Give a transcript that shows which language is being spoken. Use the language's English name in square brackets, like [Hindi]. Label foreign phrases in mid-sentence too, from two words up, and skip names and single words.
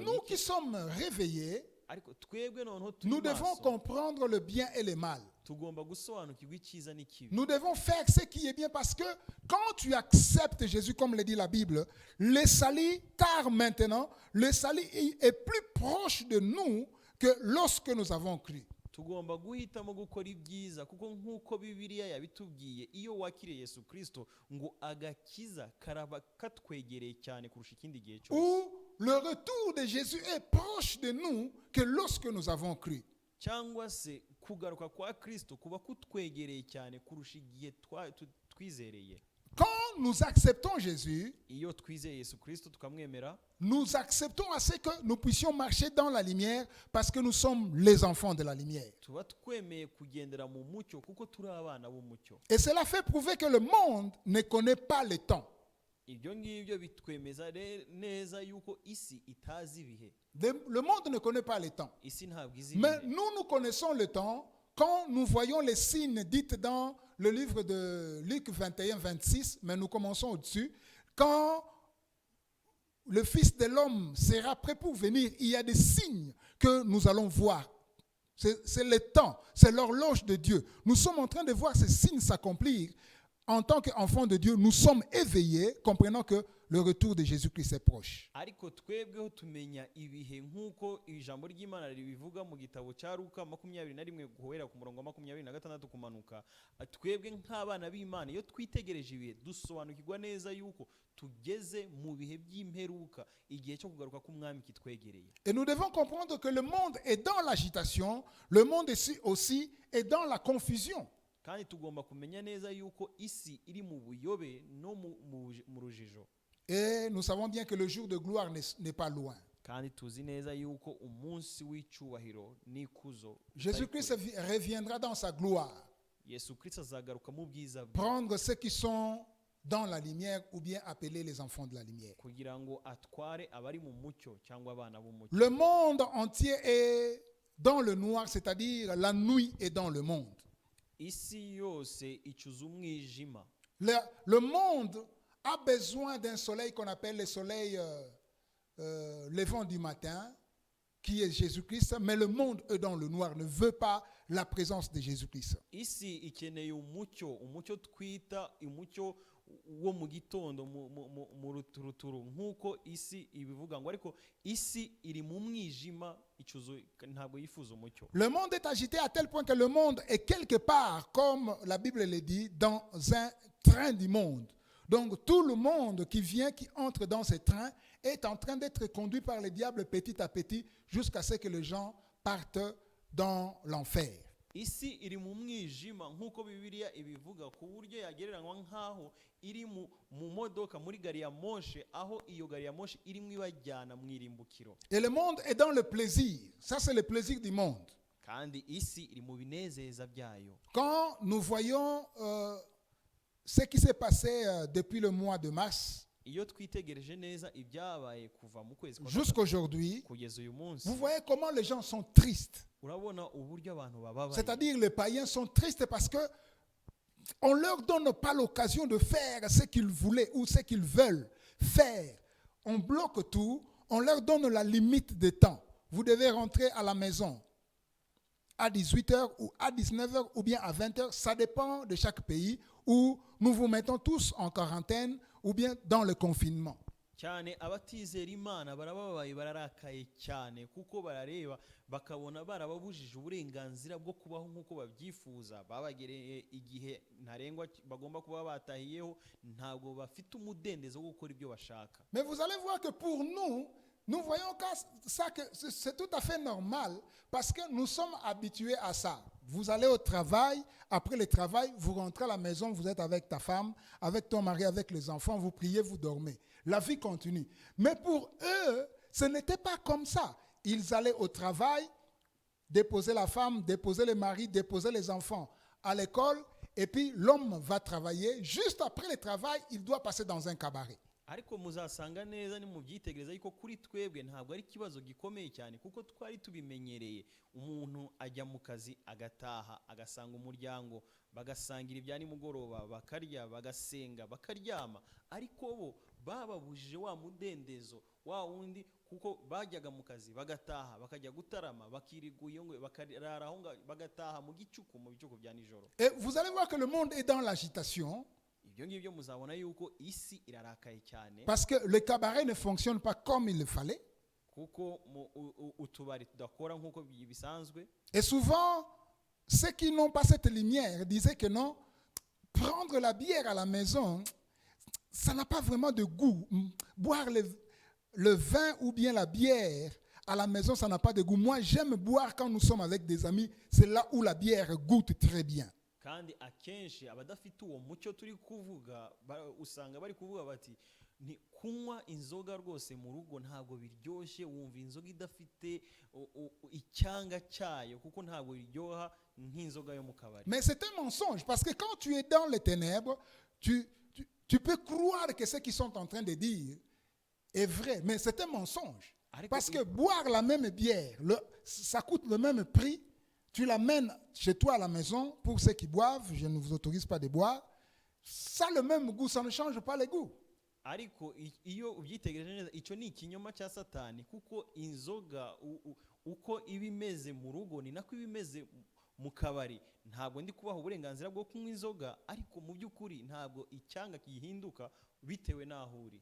[Kinyarwanda] cy'Abatesalonike. [French] sommes réveillés, [Kinyarwanda] Ariko twebwe noneho turi [French] nous devons [Kinyarwanda] maso, [French] comprendre le bien et le mal. [Kinyarwanda] tugomba gusobanukirwa icyiza n'ikibi. [French] Nous devons faire ce qui est bien parce que quand tu acceptes Jésus, comme le dit la Bible, le salut, car maintenant, le salut est plus proche de nous que lorsque nous avons cru. [Kinyarwanda] Tugomba guhitamo gukora ibyiza kuko nk'uko Bibiliya yabitubwiye, iyo wakiriye Yesu Kristo ngo agakiza karaba katwegereye cyane kurusha ikindi gihe cyose. [French] Où le retour de Jésus est proche de nous que lorsque nous avons cru. [Kinyarwanda] Cyangwa se kugaruka kwa Kristo kuba kutwegereye cyane kurusha igihe twizereye. [French] Quand nous acceptons Jésus, [Kinyarwanda] Iyo twizeye Yesu Kristo tukamwemera, [French] nous acceptons à ce que nous puissions marcher dans la lumière parce que nous sommes les enfants de la lumière. [Kinyarwanda] tuba twemeye kugendera mu mucyo kuko turi abana b'umucyo. [French] Et cela fait prouver que le monde ne connaît pas le temps. [Kinyarwanda] Ibyo ngibyo bitwemeza neza yuko isi itazi ibihe. [French] Le monde ne connaît pas le temps. [Kinyarwanda] Isi ntabwo izi [French] Mais [Kinyarwanda] ibihe. [French] nous connaissons le temps quand nous voyons les signes dits dans le livre de Luc 21, 26, mais nous commençons au-dessus. quand le Fils de l'homme sera prêt pour venir, il y a des signes que nous allons voir. C'est le temps, c'est l'horloge de Dieu. Nous sommes en train de voir ces signes s'accomplir. En tant qu'enfants de Dieu, nous sommes éveillés, comprenant que le retour de Jésus-Christ est proche. [Kinyarwanda] ariko twebweho tumenya ibihe nk'uko ijambo ry'Imana ribivuga mu gitabo cya Luka 21 guhera ku murongo wa 26 kumanuka. Twebwe nk'abana b'Imana iyo twitegereje ibihe dusobanukirwa neza yuko tugeze mu bihe by'imperuka, igihe cyo kugaruka k'umwami kitwegereye. [French] Et nous devons comprendre que le monde est dans l'agitation, le monde aussi est dans la confusion. [Kinyarwanda] Kandi tugomba kumenya neza yuko isi iri mu buyobe no mu rujijo. [French] Et nous savons bien que le jour de gloire n'est pas loin. [Kinyarwanda] Kandi tuzi neza yuko umunsi w'icyubahiro n'ikuzo [French] Jésus-Christ reviendra dans sa gloire, [Kinyarwanda] Yesu Kristo azagaruka mu bwiza bwe [French] prendre ceux qui sont dans la lumière ou bien appeler les enfants de la lumière. [Kinyarwanda] kugira ngo atware abari mu mucyo cyangwa abana b'umucyo. [French] Le monde entier est dans le noir, c'est-à-dire la nuit est dans le monde. [Kinyarwanda] Isi yose icuza umwijima. [French] Le monde a besoin d'un soleil qu'on appelle le soleil levant du matin, qui est Jésus-Christ, mais le monde est dans le noir, ne veut pas la présence de Jésus-Christ. [Kinyarwanda] Isi ikeneye umucyo twita umucyo wo mu gitondo mu ruturuturu nk'uko isi ibivuga ngo, ariko isi iri mu mwijima icuzo ntabwo yifuza umucyo. [French] Le monde est agité à tel point que le monde est quelque part, comme la Bible le dit, dans un train du monde. Donc tout le monde qui vient, qui entre dans ce train, est en train d'être conduit par le diable petit à petit jusqu'à ce que les gens partent dans l'enfer. [Kinyarwanda] Isi iri mu mwijima nk'uko Bibiliya ibivuga, ku buryo yagereranywa nk'aho iri mu modoka muri gari ya moshe, aho iyo gari ya moshe irimo ibajyana mu irimbukiro. [French] Et le monde est dans le plaisir. Ça, c'est le plaisir du monde. [Kinyarwanda] Kandi isi iri mu binezeza byayo. [French] Quand nous voyons ce qui s'est passé depuis le mois de mars [Kinyarwanda] Iyo twitegereje neza ibyabaye kuva mu kwezi kwa [French] jusqu'aujourd'hui, [Kinyarwanda] kugeza uyu munsi, [French] vous voyez comment les gens sont tristes. [Kinyarwanda] urabona uburyo abantu bababaye. [French] C'est-à-dire les païens sont tristes parce que on leur donne pas l'occasion de faire ce qu'ils voulaient ou ce qu'ils veulent faire. On bloque tout, on leur donne la limite de temps. Vous devez rentrer à la maison à 18h ou à 19h ou bien à 20h, ça dépend de chaque pays, où nous vous mettons tous en quarantaine ou bien dans le confinement. [Kinyarwanda] cyane abatizera Imana barababaye bararakaye cyane kuko barareba bakabona barababujije uburenganzira bwo kubaho nk'uko babyifuza, babagereye igihe ntarengwa bagomba kuba batahiyeho, ntabwo bafite umudendezo wo gukora ibyo bashaka. [French] Mais vous allez voir que pour nous voyons ça que c'est tout à fait normal parce que nous sommes habitués à ça. Vous allez au travail, après le travail, vous rentrez à la maison, vous êtes avec ta femme, avec ton mari, avec les enfants, vous priez, vous dormez. La vie continue. Mais pour eux, ce n'était pas comme ça. Ils allaient au travail, déposer la femme, déposer le mari, déposer les enfants à l'école, et puis l'homme va travailler. Juste après le travail, il doit passer dans un cabaret. [Kinyarwanda] Ariko muzasanga neza ni mubyitegereza yuko kuri twebwe ntabwo ari kibazo gikomeye cyane kuko twari tubimenyereye. Umuntu ajya mu kazi agataha agasanga umuryango, bagasangira ibya nimugoroba, bakarya, bagasenga, bakaryama, ariko bo bababujije wa mudendezo wa wundi kuko bajyaga mu kazi bagataha bakajya gutarama bakiriguye ngo bakarara aho bagataha mu gicuku bya nijoro. [French] Et vous allez voir que le monde est dans l'agitation. Parce que le cabaret ne fonctionne pas comme il le fallait. Et souvent, ceux qui n'ont pas cette lumière disaient que non, prendre la bière à la maison, ça n'a pas vraiment de goût. Boire le vin ou bien la bière à la maison, ça n'a pas de goût. Moi, j'aime boire quand nous sommes avec des amis. C'est là où la bière goûte très bien. [Kinyarwanda] Kandi akenshi abadafite uwo mucyo turi kuvuga usanga bari kuvuga bati ni kunywa inzoga rwose mu rugo ntabwo biryoshye, wumva inzoga idafite icyanga cyayo kuko ntabwo biryoha nk'inzoga yo mu kabari. [French] Mais c'est un mensonge parce que quand tu es dans les ténèbres, tu peux croire que ce qu'ils sont en train de dire est vrai, mais c'est un mensonge. Parce que boire la même bière, ça coûte le même prix. Tu l'amènes chez toi à la maison, pour ceux qui boivent, je ne vous autorise pas de boire, ça a le même goût, ça ne change pas le goût. [Kinyarwanda] ariko iyo ubyitegereje neza icyo ni ikinyoma cya satani kuko inzoga uko iba imeze mu rugo ni nako iba imeze mu kabari. Ntabwo ndi kubaha uburenganzira bwo kunywa inzoga, ariko mu by'ukuri ntabwo icyanga kihinduka bitewe n'aho uri.